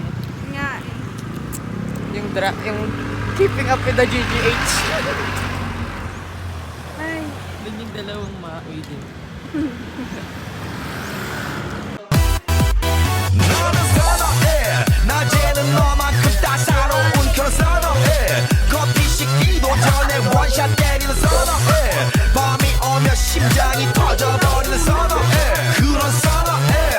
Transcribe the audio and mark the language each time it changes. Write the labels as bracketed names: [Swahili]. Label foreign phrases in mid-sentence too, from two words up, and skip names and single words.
[Filipino] Nga. [English] Yung keeping up with the GGH. [Filipino] Ay. Doon yung dalawang maoy din. [Korean] 너는 선어해 낮에는 너만큼 따사로운 그런 선어해 커피 식기도 전에 원샷 때리는 선어해 밤이 오면 심장이 터져버리는 선어해 그런 선어해